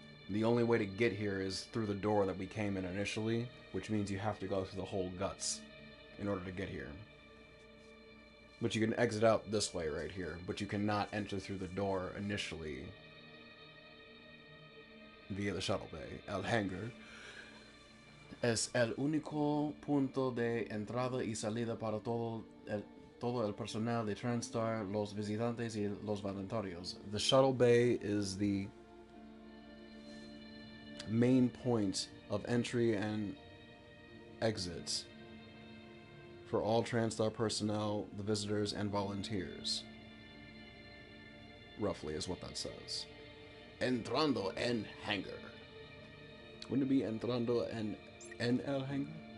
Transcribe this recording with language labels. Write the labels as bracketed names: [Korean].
[English] The only way to get here is through the door that we came in initially, which means you have to go through the whole guts in order to get here. But you can exit out this way right here, but you cannot enter through the door initially via the shuttle bay. [Spanish] El hangar es el único punto de entrada y salida para todo el personal de Transstar, los visitantes y los voluntarios. [English] The shuttle bay is the main point of entry and exit for all TranStar personnel, the visitors, and volunteers. Roughly is what that says. [Spanish] Entrando en hangar. [English] Wouldn't it be [Spanish] entrando en el hangar?